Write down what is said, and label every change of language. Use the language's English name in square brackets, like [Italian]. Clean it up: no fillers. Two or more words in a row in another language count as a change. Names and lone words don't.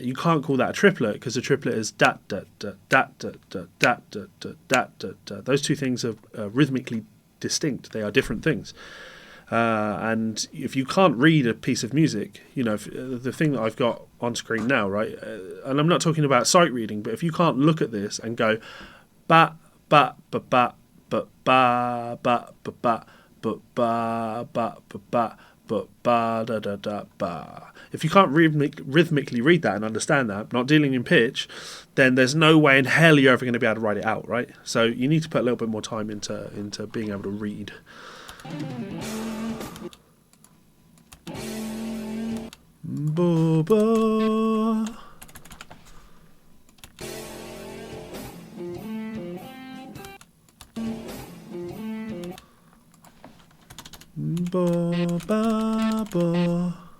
[English] You can't call that a triplet because a triplet is da da da da da da da da da da da. Those two things are rhythmically distinct. They are different things. And if you can't read a piece of music, the thing that I've got on screen now, right? And I'm not talking about sight reading, but if you can't look at this and go ba ba ba ba ba ba ba ba ba ba ba ba ba ba ba da da da ba. If you can't rhythmically read that and understand that, not dealing in pitch, then there's no way in hell you're ever going to be able to write it out, right? So you need to put a little bit more time into being able to read. Ba ba. Ba ba ba.